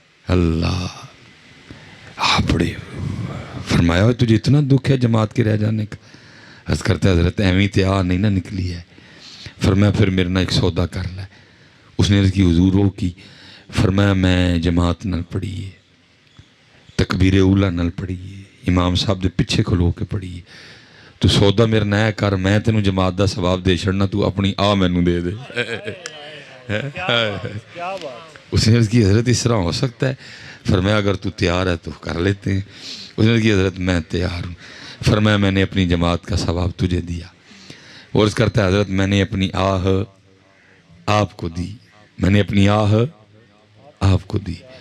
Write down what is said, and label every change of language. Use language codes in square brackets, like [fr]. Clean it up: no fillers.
[ur] اللہ بڑے فرمایا تجھے اتنا دکھ ہے جماعت کے رہ جانے کا. عرض کرتا ہے حضرت [pa] ایویں تے آہ نہیں نہ نکلی ہے. [ur] فرمایا پھر میرے نہ ایک سودا کر لے. [pa] اس نے عرض کی حضور وہ کی. فرمایا میں جماعت نل پڑھی ہے، تکبیر اولا نل پڑھی ہے، امام صاحب دے پیچھے کھلو کے پڑھی ہے. تو سودا میرا نیا کر، میں تینوں جماعت دا ثواب دے چھڑنا، تو اپنی آہ مینوں دے دے. [ur] اس نے عرض کی حضرت اس طرح ہو سکتا ہے؟ فرمایا اگر تو تیار ہے تو کر لیتے ہیں. اس نے عرض کی حضرت میں تیار ہوں. فرمایا میں نے اپنی جماعت کا ثواب تجھے دیا. وہ عرض کرتا ہے حضرت میں نے اپنی آہ آپ کو دی، میں نے اپنی آہ آپ کو دی.